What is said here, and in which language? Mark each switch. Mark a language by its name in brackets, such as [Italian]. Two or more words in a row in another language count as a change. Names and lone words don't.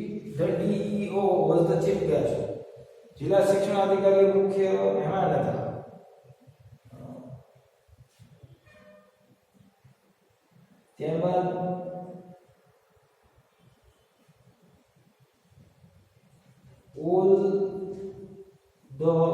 [English] the DEO was the chief guest. [Gujarati] જિલ્લા શિક્ષણ અધિકારી મુખ્ય મહેમાન હતા. [English] ત્યારબાદ all the